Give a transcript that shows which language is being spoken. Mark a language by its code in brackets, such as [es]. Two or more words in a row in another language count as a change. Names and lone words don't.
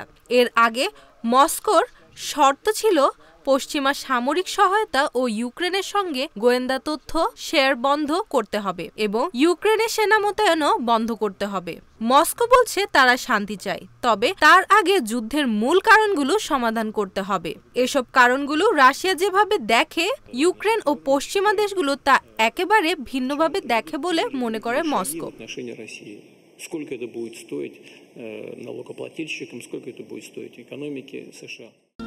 [bn] এর আগে মস্কোর শর্ত ছিল পশ্চিমা সামরিক সহায়তা ও ইউক্রেনের সঙ্গে গোয়েন্দা তথ্য শেয়ার বন্ধ করতে হবে এবং ইউক্রেনের সেনা মোতায়েনও বন্ধ করতে হবে। মস্কো বলছে তারা শান্তি চায়, তবে তার আগে যুদ্ধের মূল কারণগুলো সমাধান করতে হবে। এসব কারণগুলো রাশিয়া যেভাবে দেখে, ইউক্রেন ও পশ্চিমা দেশগুলো তা একেবারে ভিন্নভাবে দেখে বলে মনে করে মস্কো। [ru] Сколько это будет стоить налогоплательщикам, сколько это будет стоить экономике США.